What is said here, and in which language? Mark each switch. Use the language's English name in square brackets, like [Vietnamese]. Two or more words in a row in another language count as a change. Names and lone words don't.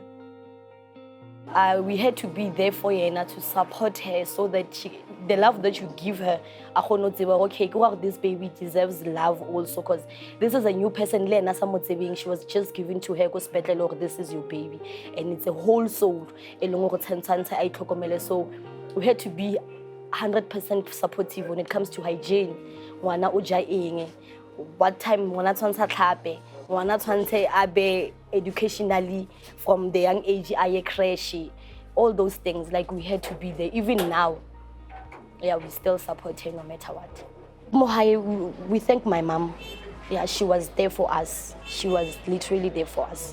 [English] We had to be there for her to support her so that the love that you give her, okay, this baby deserves love also because this is a new person. She was just given to her, this is your baby. And it's a whole soul. So we had to be 100% supportive when it comes to hygiene. [Tswana] Ngwana o ja eng, [English] what time [Tswana] ngwana tshwantse a tlhape, ngwana tshwantse a be [English] educationally from the young age [Tswana] a ye [English] crash, all those things. Like, we had to be there. Even now, yeah, we still support her no matter what. Mokae, we thank my mom. Yeah, she was there for us. She was literally there for us.